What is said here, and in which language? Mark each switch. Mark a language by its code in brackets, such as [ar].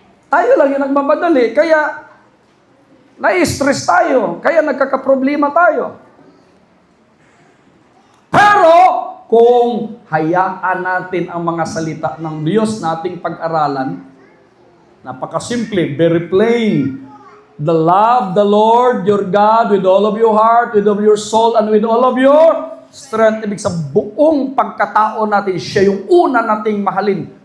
[tl] Tayo lang yung nagmamadali. Kaya, na-stress tayo. Kaya nagkakaproblema tayo. Pero, kung hayaan natin ang mga salita ng Diyos na ating pag-aralan, napakasimple, [en] very plain. Love the Lord your God with all of your heart, with all of your soul, and with all of your strength. [tl] Ibig sa buong pagkatao natin, siya yung una nating mahalin.